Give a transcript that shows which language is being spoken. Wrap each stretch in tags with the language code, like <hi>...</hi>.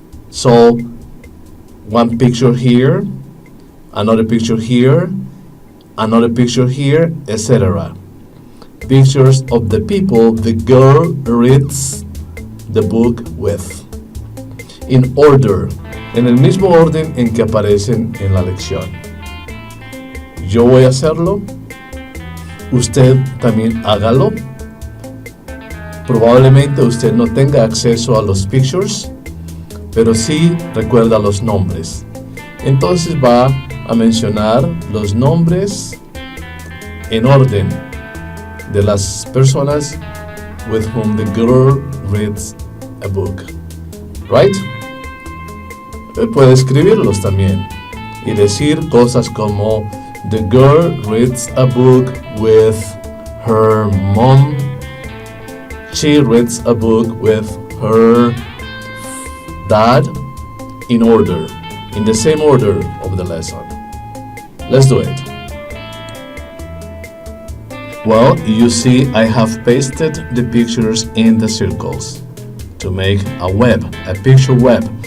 <en>So, one picture here, another picture here, another picture here, etc. Pictures of the people the girl reads the book with. In order,</en> <es>en el mismo orden en que aparecen en la lección. Yo voy a hacerlo, usted también hágalo. Probablemente usted no tenga acceso a los pictures, pero sí recuerda los nombres. Entonces va a mencionar los nombres en orden de las personas</es> <en>with whom the girl reads a book. Right?</en> <es>Puede escribirlos también y decir cosas como</es> <en>the girl reads a book with her mom. She reads a book with her dad, in order, in the same order of the lesson. Let's do it. Well, you see I have pasted the pictures in the circles to make a web, a picture web.</en>